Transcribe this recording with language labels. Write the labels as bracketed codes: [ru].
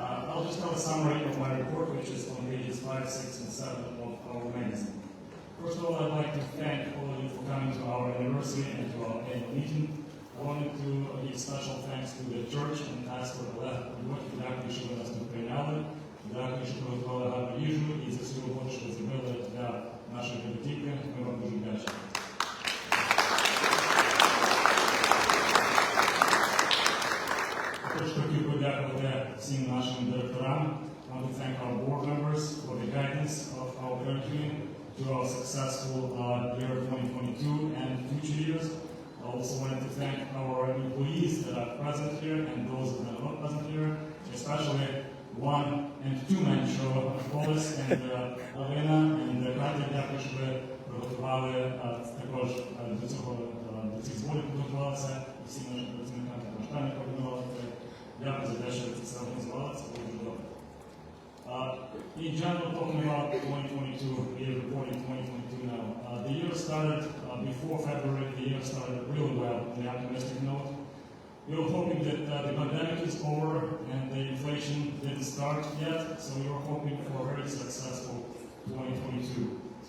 [en] I'll just tell a summary of my report, which is on pages 5, 6, and 7 of our magazine. First of all, I'd like to thank all of you for coming to our anniversary and to our annual meeting. I wanted to give special thanks to the church and pastor [uk] Олег Польович, дякую, що ви нас тут прийняли, дякую, що приготували гарну їжу і за всю роботу, що ви зробили для нашої бібліотеки. Ми вам дуже вдячні. Також хотів подякувати всім нашим директорам. [en] I want to thank our board members for the guidance of our curriculum to our successful year 2022 and future years. I also wanted to thank our employees that are present here and those that are not present here, especially one and two-man show of Polis and Alena and Катя, [uk] дякую, що ви приготували також до цих зборів підготувалися, і всім нашим працівникам також там координували. Дякую за те, що ви це організували, це було дуже добре. [en] In general, talking about 2022, we are reporting 2022 now. The year started before February, the year started really well on the optimistic note. We were hoping that the pandemic is over and the inflation didn't start yet, so we were hoping for a very successful 2022.